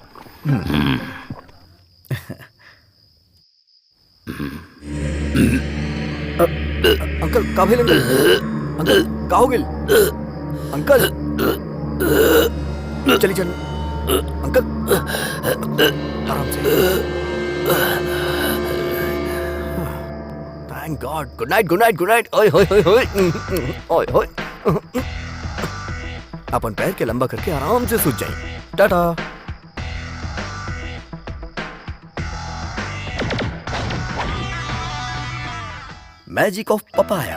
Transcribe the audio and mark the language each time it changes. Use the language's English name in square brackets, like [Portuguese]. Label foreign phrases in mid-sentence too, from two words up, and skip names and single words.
[Maithili] अंकल का भेल? अंकल का हो गेल? अंकल चली चल अंकल आराम से। [English] Thank God. Good night good night good night. ओए होए होए होए ओए होए। [Maithili] अपन पैर के लंबा करके आराम से सूझ जाए। [English] Tata. Magic of papaya.